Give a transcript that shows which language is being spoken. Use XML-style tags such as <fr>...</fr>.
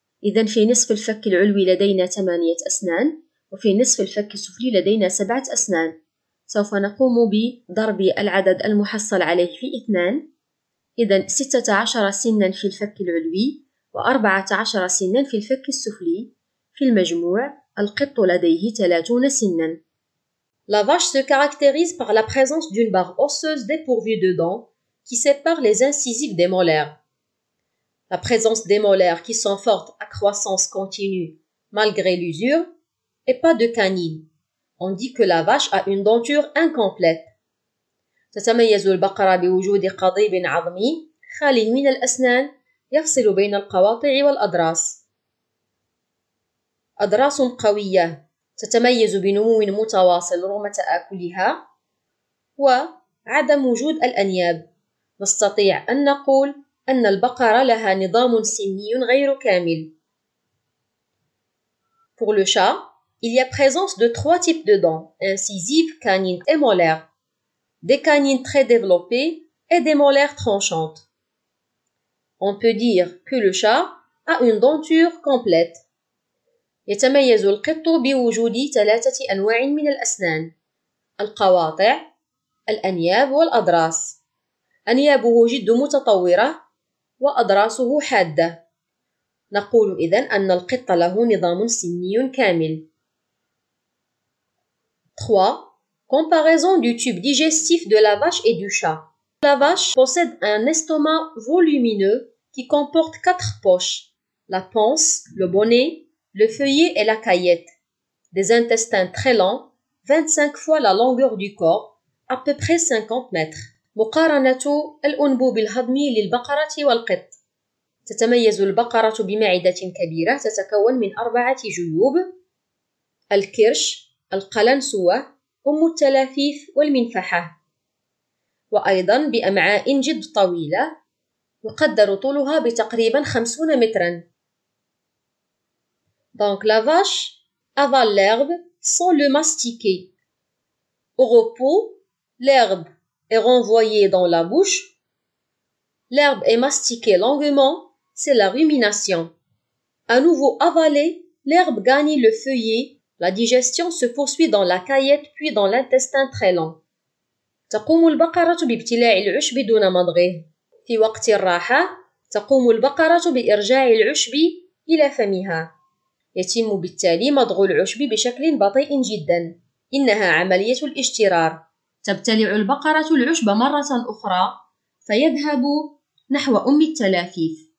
<ar>إذن في نصف الفك العلوي لدينا 8 أسنان، وفي نصف الفك السفلي لدينا 7 أسنان. سوف نقوم بضرب العدد المحصل عليه في 2. إذن 16 سنا في الفك العلوي و14 سنا في الفك السفلي. في المجموع القط لديه 30 سنا.</ar> <fr>La vache se caractérise par la présence d'une barre osseuse dépourvue de dents qui sépare les incisives des molaires. La présence des molaires qui sont fortes à croissance continue malgré l'usure et pas de canine. On dit que la vache a une denture incomplète.</fr> <ar>تتميز البقرة بوجود قضيب عظمي خالي من الأسنان يفصل بين القواطع والأضراس. أضراس قوية تتميز بنمو متواصل رغم تآكلها وعدم وجود الأنياب. نستطيع أن نقول أن البقرة لها نظام سني غير كامل.</ar> <fr>Pour le chat, il y a présence de 3 types de dents, incisives, canines et molaires. Des canines très développées et des molaires tranchantes. On peut dire que le chat a une denture complète.</fr> <ar>يتميز القط بوجود 3 أنواع من الأسنان: القواطع، الأنياب والأضراس. أنيابه جد متطورة وأضراسه حادة. نقول إذن أن القط له نظام سني كامل.</ar> <fr>3. Comparaison du tube digestif de la vache et du chat. La vache possède un estomac volumineux qui comporte 4 poches: la panse, le bonnet, le feuillet et la caillette. Des intestins très longs, 25 fois la longueur du corps, à peu près 50 mètres.</fr> <ar>مقارنة الأنبوب الهضمي للبقرة والقط. تتميز البقرة بمعدة كبيرة تتكون من 4 جيوب: الكرش، القلنسوة، التلافيف والمنفحة، وأيضا بأمعاء جد طويلة يقدر طولها بتقريبا 50 مترا.</ar> <fr>Donc la vache avale l'herbe sans le mastiquer. Au repos, l'herbe est renvoyée dans la bouche. L'herbe est mastiquée longuement, c'est la rumination. À nouveau avalée, l'herbe gagne le feuillet. La digestion se poursuit dans la caillette puis dans l'intestin très long.</fr> <ar>تقوم البقرة بابتلاع العشب دون مضغه. في وقت الراحة تقوم البقرة بإرجاع العشب إلى فمها. يتم بالتالي مضغ العشب بشكل بطيء جدا. إنها عملية الاشترار. تبتلع البقرة العشب مرة أخرى فيذهب نحو أم التلافيف.</ar>